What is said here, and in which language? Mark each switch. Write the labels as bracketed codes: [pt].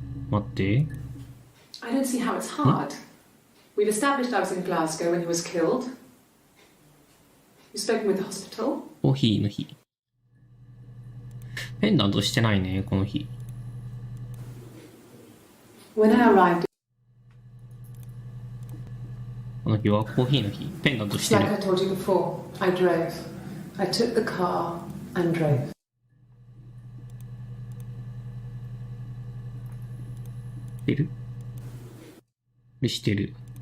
[ja] 待って。 [en] I don't see how it's hard. We've established I was in Glasgow when he was killed. You've spoken with the hospital. [ja] コーヒーの日。ペンダントしてないね、この日。 [en] When I arrived, [ja] この日はコーヒーの日。ペンダントしてる。 [en] like I told you before, I drove. I took the car and drove. [ja] してる？してる。